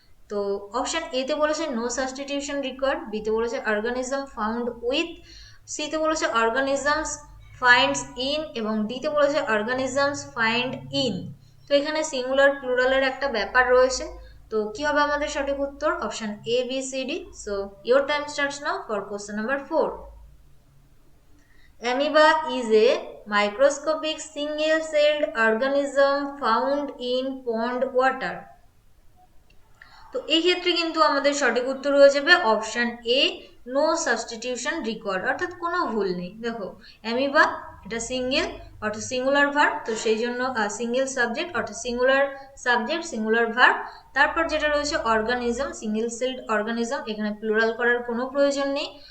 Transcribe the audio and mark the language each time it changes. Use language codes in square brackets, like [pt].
[bn] তো অপশন এতে বলেছে নো সাবস্টিটিউশন রিকোয়ার্ড, বিতে বলেছে অর্গানিজম ফাউন্ড উইথ, সিতে বলেছে অর্গানিজমস ফাইন্ডস ইন এবং ডিতে বলেছে অর্গানিজমস ফাইন্ড ইন। তো এখানে সিঙ্গুলার প্লুরালের একটা ব্যাপার রয়েছে, তো কি হবে আমাদের সঠিক উত্তর? [en] Option A, B, C, D. So your time starts now for question number 4. Amoeba is a microscopic single-celled organism found in pond water. [bn] তো এই ক্ষেত্রে কিন্তু আমাদের সঠিক উত্তর হয়ে যাবে option A, no substitution required, অর্থাৎ কোনো ভুল নেই। দেখো অ্যামিবা এটা সিঙ্গেল অর্থাৎ সিঙ্গুলার ভার্ব, তো সেই জন্য সিঙ্গেল সাবজেক্ট অর্থাৎ সিঙ্গুলার সাবজেক্ট সিঙ্গুলার ভার্ব। তারপর যেটা রয়েছে অর্গানিজম, সিঙ্গেল সেলড অর্গানিজম, এখানে প্লুরাল করার কোনো প্রয়োজন নেই।